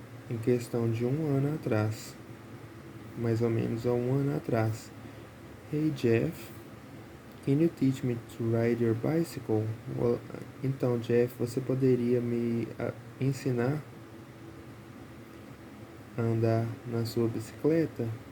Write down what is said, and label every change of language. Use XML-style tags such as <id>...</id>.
<pt>Em questão de 1 ano atrás. Mais ou menos há 1 ano atrás.</pt> <en>Hey Jeff, can you teach me to ride your bicycle?</en> <pt>Well, então Jeff, você poderia me ensinar a andar na sua bicicleta?</pt>